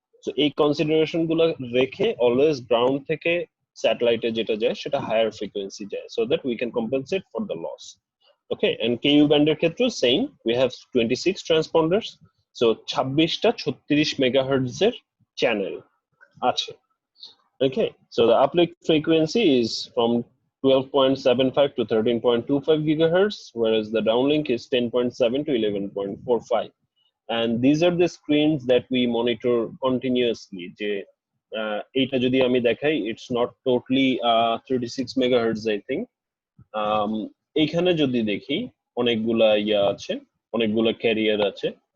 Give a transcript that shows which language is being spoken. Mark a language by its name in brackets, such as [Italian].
[Bangla] So এই consideration গুলো রেখে অলওয়েজ গ্রাউন্ড থেকে স্যাটেলাইটে যেটা যায় সেটা হায়ার ফ্রিকোয়েন্সি যায়, [English] So that we can compensate for the loss. [Bangla] Okay, and কেইউ ব্যান্ডের ক্ষেত্রেও same, [English] we have 26 transponders, [Bangla] so 26টা 36 megahertz এর চ্যানেল আছে। [English] Okay, so the uplink frequency is from 12.75 to 13.25 gigahertz, whereas the downlink is 10.7 to 11.45. And these are the screens that we monitor continuously. [Bangla] যে এইটা যদি আমি দেখাই, [English] it's not totally 36 megahertz, I think. [Bangla] এইখানে যদি দেখি অনেকগুলা আছে, অনেকগুলা ক্যারিয়ার আছে।